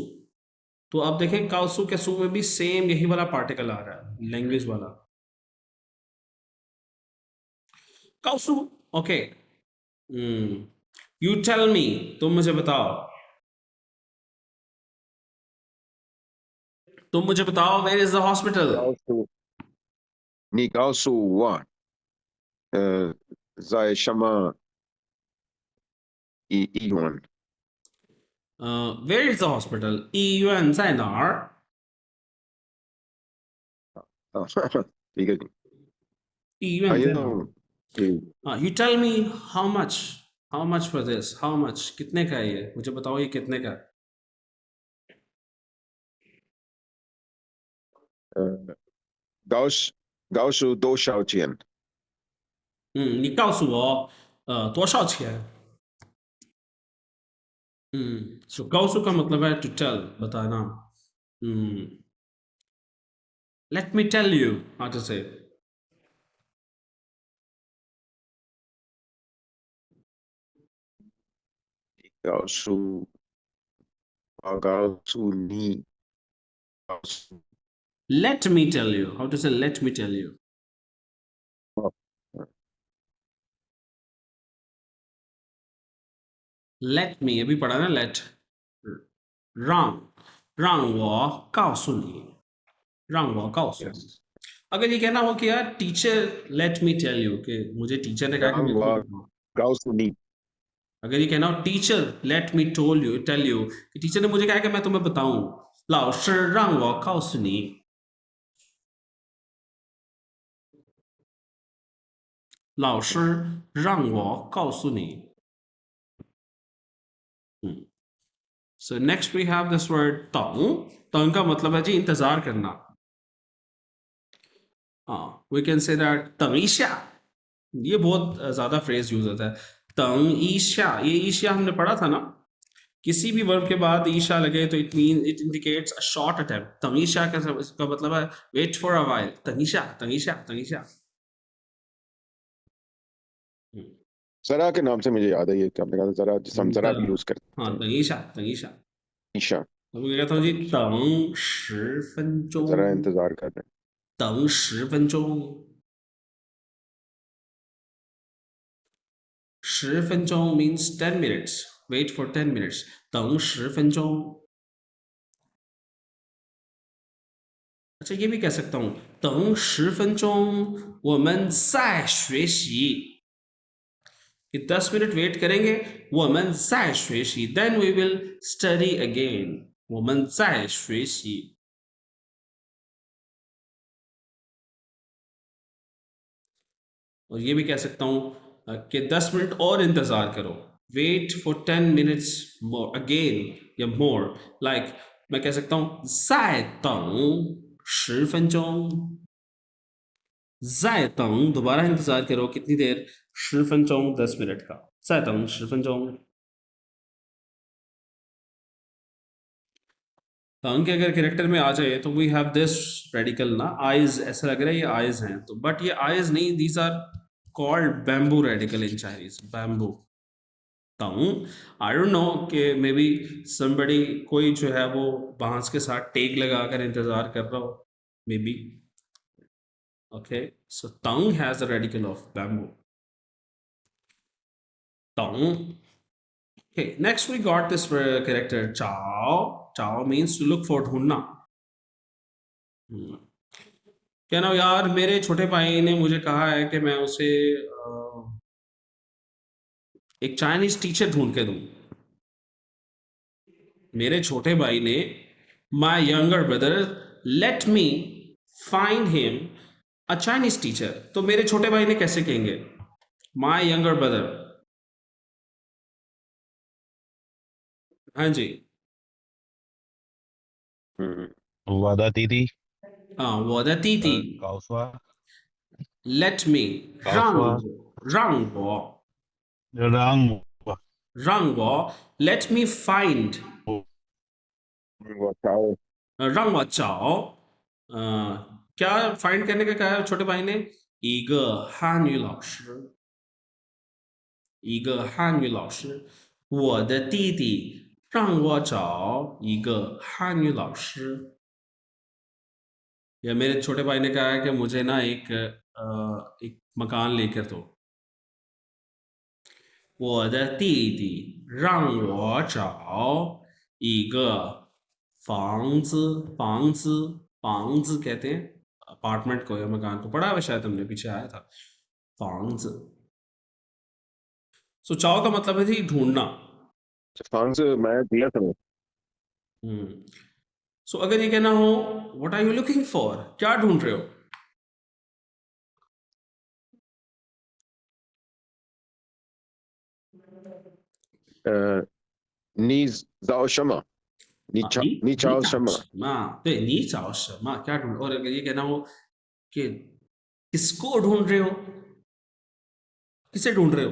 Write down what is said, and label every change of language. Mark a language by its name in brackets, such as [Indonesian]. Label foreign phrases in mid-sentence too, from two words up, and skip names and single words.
[Hindi] तो आप देखें काओसु के सु में भी सेम यही वाला पार्टिकल आ रहा है, लैंग्वेज वाला. [Chinese] 告诉. ओके. [English] you tell me, [Hindi] तुम मुझे बताओ. तुम मुझे बताओ, [English] where is the hospital. [Chinese] 你告诉我，在什么医院？ [English] where is the hospital. [Chinese] 医院在哪儿？啊，一个医还院在哪儿？有 [English] you tell me how much for this, how much, [Hindi] कितने का है ये, मुझे बताओ ये कितने का है. [Chinese] 告诉多少钱？你告诉我多少钱. [Hindi] so 告诉 का मतलब है [English] to tell, [Hindi] बताना. [English] let me tell you, how to say. [Chinese] 告诉我告诉你，告诉 [English] let me tell you, how to say let me tell you. let me [Hindi] अभी पढ़ा ना, [English] let. [Chinese] 让我告诉你，让我告诉你. [Hindi] अगर ये कहना हो कि यार [English] teacher let me tell you, [Hindi] कि मुझे टीचर ने कहा कि मैं तुम्हें बताऊं. [Chinese] 告诉你， [Hindi] अगर ये कहना हो [English] teacher let me toll you, tell you, [Hindi] कि टीचर ने मुझे कहा कि मैं तुम्हें बताऊं. [Chinese] 老师让我告诉你，老师让我告诉你. [English] So next we have this word 等. [Hindi] 等 का मतलब है जी इंतजार करना. [English] we can say that [Chinese] 等一下. [Hindi] ये बहुत ज्यादा [English] phrase use [Hindi] होता है. [Chinese] 等一下, [Hindi] ये ईशा हमने पढ़ा था ना. किसी भी वर्ब के बाद ईशा लगे तो [English] it mean it indicates a short attempt. [Chinese] 等一下 [Hindi] का मतलब है [English] wait for a while. [Chinese] 等一下，等一下，等一下. [Hindi] जरा के नाम से मुझे याद है ये, क्या आपने कहा जरा, जिस हम जरा यूज करते हाँ, [Chinese] 等一下，等一下. ईशा, [Hindi] तो मैं कहता हूँ जी [Chinese] 等10分钟. [Hindi] जरा इंतजार कर रहे हैं. [Chinese] 等10分钟. 10分钟 [English] means 10 minutes. Wait for 10 minutes. [Chinese] 等10分钟. [Hindi] अच्छा, ये भी कह सकता हूँ [Chinese] 等10分钟我们再学习. [Hindi] कि 10 मिनट वेट करेंगे. [Chinese] 我们再学习 [English] then we will study again. [Chinese] 我们再学习. [Hindi] और ये भी कह सकता हूँ कि 10 मिनट और इंतजार करो. [English] wait for 10 minutes more again [Hindi] या [English] more like [Hindi] मैं कह सकता हूँ [Chinese] 再等10分钟再等 [Hindi] दोबारा इंतजार करो कितनी देर [Chinese] 10 分钟 [Hindi] 10 मिनट का [Chinese] 再等10分钟 [Hindi] तंग के अगर कैरेक्टर में आ जाए तो [English] we have this radical [Hindi] ना आइज ऐसा लग रहा है ये आइज हैं तो [English] बट [Hindi] ये आइज नहीं [English] these are called bamboo radical in Chinese bamboo deng I don't know कि maybe somebody [Hindi] कोई जो है वो बांस के साथ टेक लगाकर इंतजार कर रहा हो [English] maybe okay so deng has the radical of bamboo deng Okay, next we got this character Chao. Chao means to look for ढूंढना. [Hindi] क्या ना यार मेरे छोटे भाई ने मुझे कहा है कि मैं उसे एक [English] Chinese teacher [Hindi] ढूंढ के दूं. मेरे छोटे भाई ने [English] my younger brother let me find him a Chinese teacher. [Hindi] तो मेरे छोटे भाई ने कैसे कहेंगे [English] my younger brother. [Hindi] हाँ जी वादा दीदी हाँ वो द तीती काउसवा [English] let me [Chinese] 告诉我让让我 [English] let me find [Chinese] वो चाओ 让我找 [Hindi] क्या फाइंड करने का कहा है छोटे भाई ने [Chinese] 一个汉语老师一个汉语老师我的弟弟让我找一个汉语老师 [Hindi] या मेरे छोटे भाई ने कहा है कि मुझे ना एक मकान लेकर दो [Chinese] 我的弟弟让我找一个房子 [Hindi] कहते हैं अपार्टमेंट को या मकान को पढ़ा हुआ शायद हमने पीछे आया था 房子 सो चाओ का मतलब है थी ढूंढना फांस मैं दिया था सो अगर ये कहना हो [English] what are you looking for [Hindi] क्या ढूंढ रहे हो [Chinese] 你找什么你找什么对你找什么 [Hindi] क्या ढूंढ और अगर ये कहना हो कि किसको ढूंढ रहे हो किसे ढूंढ रहे हो